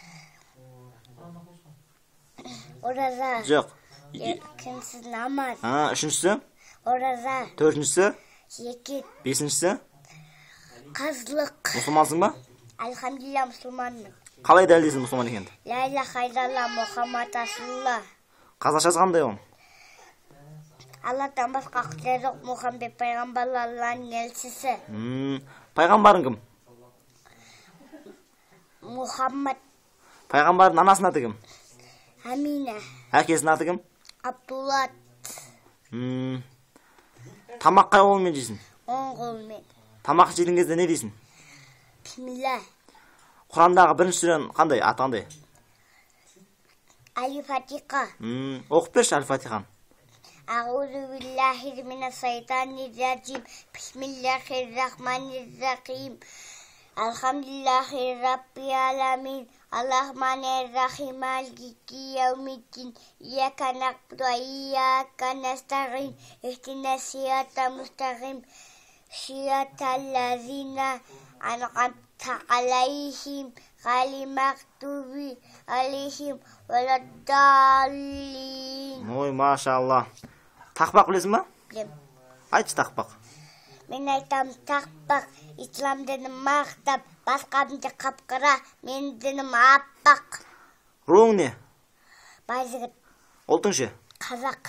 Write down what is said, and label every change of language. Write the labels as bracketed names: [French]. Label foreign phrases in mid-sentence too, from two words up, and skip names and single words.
[Kazakh] Ораза. Жоқ. Екіншісі намаз. Үшіншісі? Ораза. Төртіншісі? Зекет. Бесіншісі? Қазлық. Мұсылмансың ба? Алхамдулилля мұсылманмын. Қалай дәлелдейсің мұсылман екенді? [Arabic] لا إله إلا الله محمد رسول الله. [Kazakh] Қазақшасы қандай ол? Аллахтан басқа құдай жоқ, Мұхаммед пайғамбар Алланың елшісі. Пайғамбарың кім? Мұхаммад. Пайғамбардың анасының аты кім? Амина. Әкесінің аты кім? Абдуллат. Тамақ қай қолмен жейсің? Оң қолмен. Тамақ жеген кезде не дейсің? Бисмилла. Құрандағы бірінші сүрен қандай? Аты қандай? Аль-Фатиха. Оқып берші Аль-Фатиханы. [Arabic] أعوذ بالله من الشيطان الرجيم. بسم الله الرحمن الرحيم. الحمد لله رب العالمين. الرحمن الرحيم. مالك يوم الدين. إياك نعبد وإياك نستعين. اهدنا الصراط المستقيم. صراط الذين أنعمت عليهم غير المغضوب عليهم ولا الضالين. [Kazakh] Ой, машалла. Тақпақ білесің ба? Білем. Айтшы тақпақ. Мен айтам тақпақ, ислам дінім мақтап, басқамды қапқыра, мен дінім аппақ. Руың не? Байжігіт. Ұлтың ше? Қазақ.